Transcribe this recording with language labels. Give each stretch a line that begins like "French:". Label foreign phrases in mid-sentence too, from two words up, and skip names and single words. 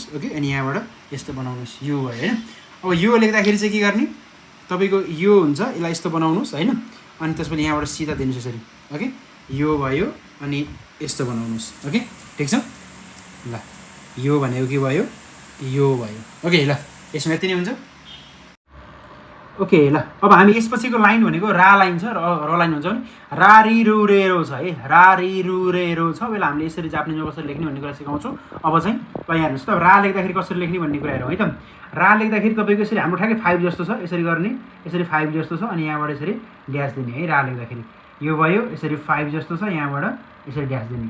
Nepali: ओके, अनि यहाँबाट यस्तो बनाउनुहोस्, यो भयो होइन। अब यो लेख्दाखेरि चाहिँ के गर्ने, तपाईँको यो हुन्छ, यसलाई यस्तो बनाउनुहोस् होइन, अनि त्यसपछि यहाँबाट सिधा दिनुहोस् यसरी। ओके, यो भयो अनि यस्तो बनाउनुहोस्। ओके, ठिक छ ल, यो भनेको के भयो, यो भयो। ओके ल, यसमा यति नै हुन्छ। ओके ल, अब हामी यसपछिको लाइन भनेको रा लाइन छ, र लाइन हुन्छ भने
Japanese: らりるれろ
Nepali: छ है,
Japanese: らりるれろ
Nepali: छ। पहिला हामीले यसरी जापानिजमा कसरी लेख्ने भन्ने कुरा सिकाउँछु। अब चाहिँ ल हेर्नुहोस् त, रा लेख्दाखेरि कसरी लेख्ने भन्ने कुरा हेरौँ है त। रा लेख्दाखेरि तपाईँको यसरी हाम्रो ठ्याक्कै 5 जस्तो छ, यसरी गर्ने, यसरी 5 जस्तो छ अनि यहाँबाट यसरी ड्यास दिने है। रा लेख्दाखेरि यो भयो, यसरी 5 जस्तो छ, यहाँबाट यसरी ड्यास दिने।